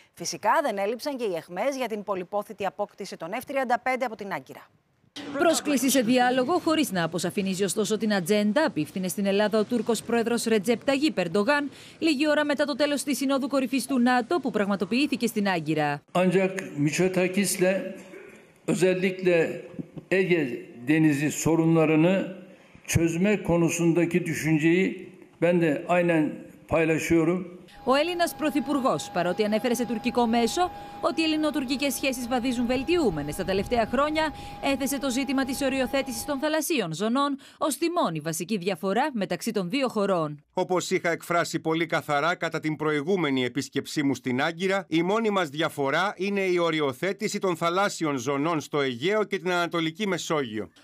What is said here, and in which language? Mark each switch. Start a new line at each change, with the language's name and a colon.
Greek: Φυσικά δεν έλειψαν και οι αιχμές για την πολυπόθητη απόκτηση των F-35 από την Άγκυρα. Πρόσκληση σε διάλογο, χωρίς να αποσαφηνίζει ωστόσο την ατζέντα, απίφθινε στην Ελλάδα ο Τούρκος πρόεδρος Ρετζέπ Ταγί Περντογάν, λίγη ώρα μετά το τέλος της συνόδου κορυφής του ΝΑΤΟ που πραγματοποιήθηκε στην Άγκυρα.
Turkish: Ancak Miçotakis'le özellikle Ege Denizi sorunlarını çözme konusundaki düşünceyi ben de aynen paylaşıyorum.
Greek: Ο Έλληνας Πρωθυπουργός, παρότι ανέφερε σε τουρκικό μέσο ότι οι ελληνοτουρκικές σχέσεις βαδίζουν βελτιούμενες τα τελευταία χρόνια, έθεσε το ζήτημα της οριοθέτησης των θαλασσίων ζωνών ως τη μόνη βασική διαφορά μεταξύ των δύο χωρών. Όπως είχα εκφράσει πολύ καθαρά κατά την προηγούμενη επίσκεψή μου στην Άγκυρα, η μόνη μας διαφορά είναι η οριοθέτηση των θαλάσσιων ζωνών στο Αιγαίο και την Ανατολική Μεσόγειο.